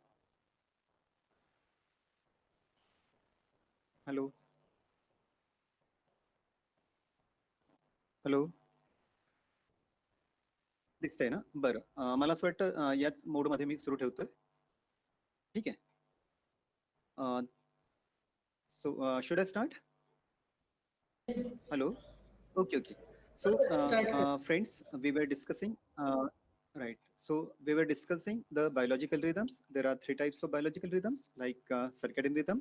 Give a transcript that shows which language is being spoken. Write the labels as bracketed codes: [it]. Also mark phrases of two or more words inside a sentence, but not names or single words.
[en] Hello. Hello. [mr] दिसतंय ना? बरं. मला असं वाटतं याच मोडमध्ये मी सुरू ठेवतोय. ठीक आहे. [en] So should I start? Hello. Okay, okay. So friends, we were discussing right. So we were discussing the biological rhythms. There are three types of biological rhythms, like circadian rhythm.